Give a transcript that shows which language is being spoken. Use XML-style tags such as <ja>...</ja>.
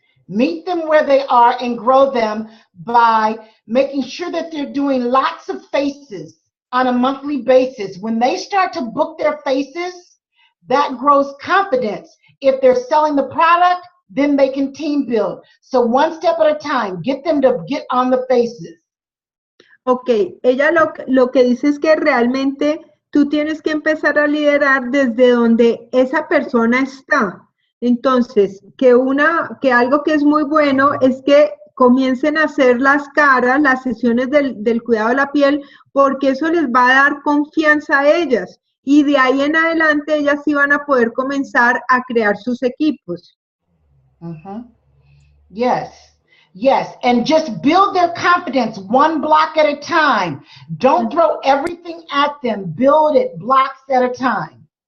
<en>Meet them where they are and grow them by making sure that they're doing lots of faces on a monthly basis. When they start to book their faces, that grows confidence. If they're selling the product, then they can team build. So one step at a time, get them to get on the faces.</en> <es>Ok, ella lo que dice es que realmente tú tienes que empezar a liderar desde donde esa persona está. Entonces, que algo que es muy bueno es que comiencen a hacer las caras, las sesiones del cuidado de la piel, porque eso les va a dar confianza a ellas. Y de ahí en adelante ellas sí van a poder comenzar a crear sus equipos.</es> <en>Yes, yes, and just build their confidence one block at a time. Don't throw everything at them. Build it blocks at a time.</en>